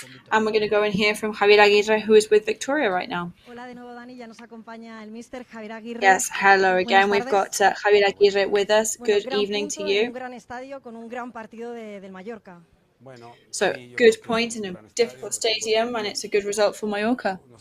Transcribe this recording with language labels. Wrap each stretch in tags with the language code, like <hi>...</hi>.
<en>And we're going to go and hear from Javier Aguirre, who is with Victoria right now.</en> <es>Hola de nuevo, Dani, ya nos acompaña el Mister Javier Aguirre.</es> <en>Yes, hello again. We've got Javier Aguirre with us. Good evening to you.</en> <es>Un gran estadio con un gran partido del Mallorca.</es> <en>So, good point in a difficult stadium, and it's a good result for Mallorca.</en>